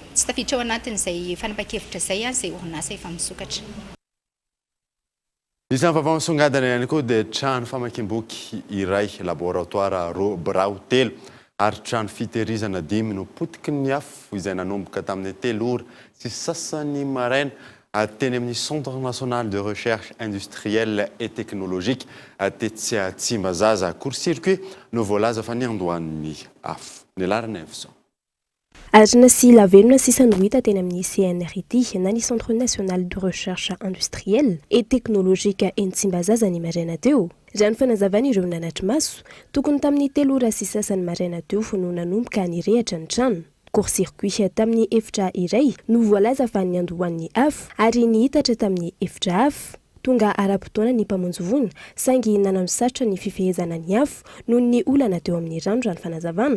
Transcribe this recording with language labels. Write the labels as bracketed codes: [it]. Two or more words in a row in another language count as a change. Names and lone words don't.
[mg] Tsy tafiditra ao anatin'izay fanapa-kevitra izay izay orinasa efa misokatra. Isan'ny vaovao misongadina ihany koa dia trano famakiam-boky iray laboratoire birao 3 ary trano fitehirizana 5 no potiky ny afo izay nanomboka tamin'ny 3 ora sy sasany maraina teny amin'ny [fr] Centre national de recherche industrielle et technologique [mg] tetsy Tsimbazaza court-circuit no voalaza fa niandohan'ny afo. Ny laharana efso. Arina sy lavelona sisa no hita teny amin'ny CNRD na ny [fr] Centre national de recherche industrielle et technologique [mg] eny Tsimbazaza ny maraina teo. Raha ny fanazavana ireo nanatry maso, tokony tamin'ny 3 ora sy sasany maraina teo no nanomboka nirehatra ny trano. Court-circuit tamin'ny efitra iray no voalaza fa niandohan'ny afo ary nihitatra tamin'ny efitra hafa. Tonga ara-potoana ny mpamonjy voina saingy nanamosatra ny fifehezana ny afo noho ny olana teo amin'ny rano raha ny fanazavana.